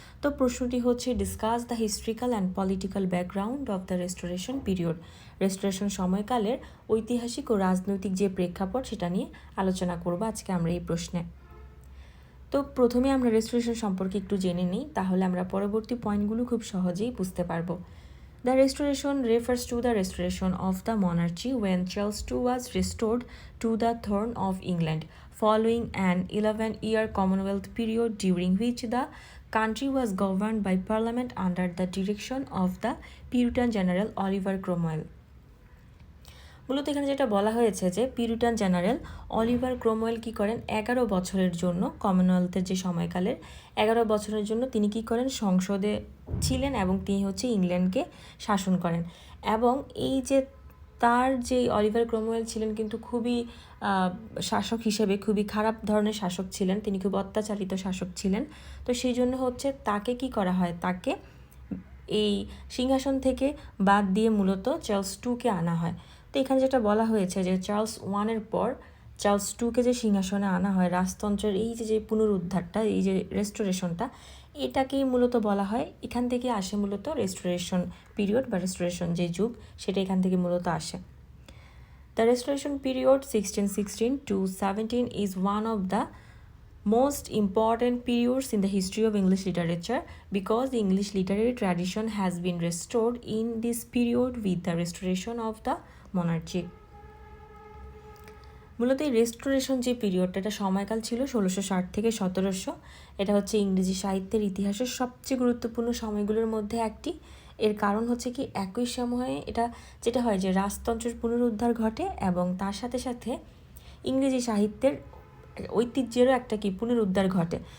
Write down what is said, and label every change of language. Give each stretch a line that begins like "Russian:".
Bangla: তো প্রশ্নটি হচ্ছে
English: Discuss the historical and political background of the restoration period.
Bangla: Restoration সময়কালের ঐতিহাসিক ও রাজনৈতিক যে প্রেক্ষাপট সেটা নিয়ে আলোচনা করব আজকে আমরা এই প্রশ্নে। তো প্রথমে আমরা রেস্টোরেশন সম্পর্কে একটু জেনে নিই, তাহলে আমরা পরবর্তী পয়েন্টগুলো খুব সহজেই বুঝতে পারবো।
English: The restoration refers to the restoration of the monarchy when Charles II was restored to the throne of England following an 11-year Commonwealth period during which the country was governed by Parliament under the direction of the Puritan General Oliver Cromwell.
Bangla: মূলত এখানে যেটা বলা হয়েছে যে Puritan general Oliver Cromwell কী করেন 11 বছরের জন্য, কমনওয়েলথের যে সময়কালের 11 বছরের জন্য তিনি কী করেন সংসদে ছিলেন এবং তিনি হচ্ছে ইংল্যান্ডকে শাসন করেন। এবং এই যে তার যে অলিভার ক্রোমওয়েল ছিলেন কিন্তু খুবই শাসক হিসেবে খুবই খারাপ ধরনের শাসক ছিলেন, তিনি খুব অত্যাচারিত শাসক ছিলেন। তো সেই জন্য হচ্ছে তাকে কি করা হয়, তাকে এই সিংহাসন থেকে বাদ দিয়ে মূলত চার্লস টুকে আনা হয়। তো এখানে যেটা বলা হয়েছে যে চার্লস ওয়ানের পর চার্লস টুকে যে সিংহাসনে আনা হয়, রাজতন্ত্রের এই যে পুনরুদ্ধারটা, এই যে রেস্টোরেশনটা, এটাকেই মূলত বলা হয়, এখান থেকে আসে মূলত রেস্টোরেশন পিরিয়ড বা রেস্টোরেশন যে যুগ সেটা এখান থেকে মূলত আসে।
English: The restoration period 1616 to 17 is one of the most important periods in the history of English literature because the English literary tradition has been restored in this period with the restoration of the monarchy.
Bangla: মূলত এই restoration যে পিরিয়ডটা, এটা সময়কাল ছিল 1660 থেকে 1700। এটা হচ্ছে ইংরেজি সাহিত্যের ইতিহাসের সবচেয়ে গুরুত্বপূর্ণ সময়গুলোর মধ্যে একটি। এর কারণ হচ্ছে কি, একই সময়ে এটা যেটা হয় যে রাজতন্ত্রের পুনরুদ্ধার ঘটে এবং তার সাথে সাথে ইংরেজি সাহিত্যের ঐতিহ্যেরও একটা কি পুনরুদ্ধার ঘটে।